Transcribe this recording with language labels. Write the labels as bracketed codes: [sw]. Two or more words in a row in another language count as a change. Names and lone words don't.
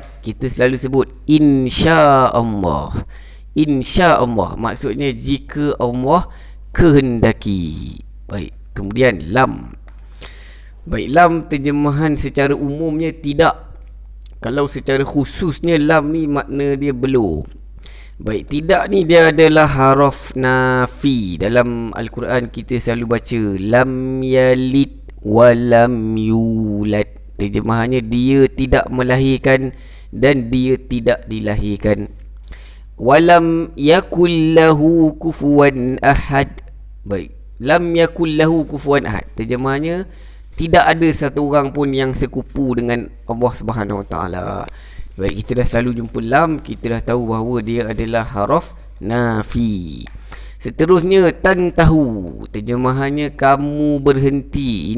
[ms] Kita selalu sebut insya-Allah. Insya-Allah maksudnya jika Allah kehendaki. Baik, kemudian lam. Baik, lam terjemahan secara umumnya tidak. Kalau secara khususnya lam ni makna dia belum. Baik, tidak ni dia adalah haraf nafi. Dalam Al-Quran kita selalu baca [ar] لم يلد ولم يولد. [ms] Terjemahannya dia tidak melahirkan dan dia tidak dilahirkan. [ar] ولم يكن له كفوا أحد. [ms] Baik, [ar] لم يكن له كفوا أحد. [ms] Terjemahannya tidak ada satu orang pun yang sekupu dengan [ar] الله سبحانه وتعالى. [ms] Baik, kita dah selalu jumpa lam, kita dah tahu bahawa dia adalah haraf nafi. Seterusnya tantahu. Terjemahannya kamu berhenti.